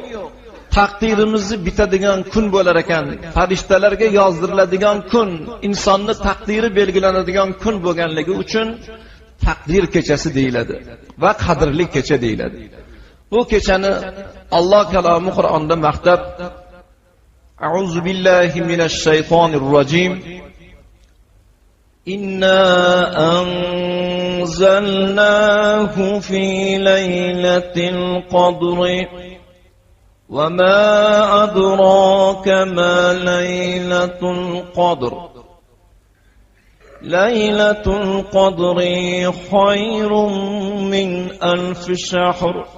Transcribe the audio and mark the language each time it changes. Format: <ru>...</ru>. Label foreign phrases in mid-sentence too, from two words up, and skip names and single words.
<uz>Taqdirimizni bitadigan kun bo'lar ekan, farishtalarga yozdiriladigan kun, insonni taqdiri belgilanadigan kun bo'lganligi uchun taqdir kechasi deyiladi va qadrli kecha deyiladi. Bu kechani Alloh kalomi Qur'onda maqtab,</uz> <ar>أعوذ بالله من الشيطان الرجيم. إنا أنزلناه في ليلة القدر وما أدراك ما ليلة القدر ليلة القدر خير من 1000 شهر</ar>